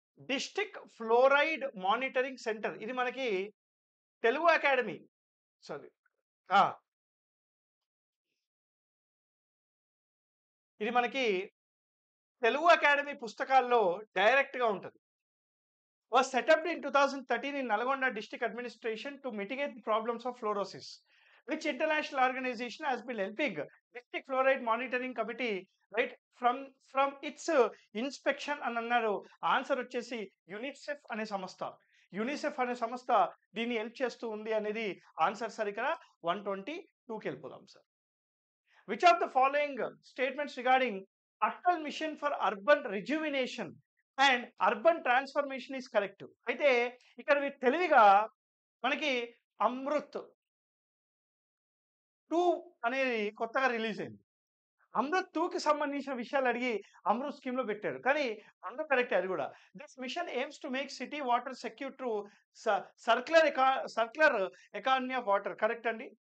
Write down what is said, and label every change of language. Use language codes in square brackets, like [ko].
[te] District fluoride monitoring centre, ఇది మనకి Telugu academy, sorry ఇది మనకి తెలుగు అకాడమీ పుస్తకాల్లో డైరెక్ట్ గా ఉంటుంది. [en] was set up in 2013 in Nalgonda district administration to mitigate the problems of fluorosis. Which international organization has been helping district fluoride monitoring committee, right, from its inspection [te] అని అన్నారు. Answer వచ్చేసి UNICEF అనే సంస్థ. UNICEF అనే సంస్థ దీన్ని help చేస్తూ ఉంది అనేది ఆన్సర్ సార్. ఇక్కడ 122కి వెళ్ళిపోదాం sir. [en] Which of the following statements regarding Atal Mission for Urban Rejuvenation and Urban Transformation is correct? [te] అయితే ఇక్కడ తెలివిగా మనకి అమృత్ 2 అనేది కొత్తగా రిలీజ్ అయింది. అమృత్ 2కి సంబంధించిన విషయాలు అడిగి అమృత్ స్కీమ్ లో పెట్టారు, కానీ అందరూ కరెక్ట్ అది కూడా. [en] This mission aims to make city water secure to circular economy of water. Correct అండి.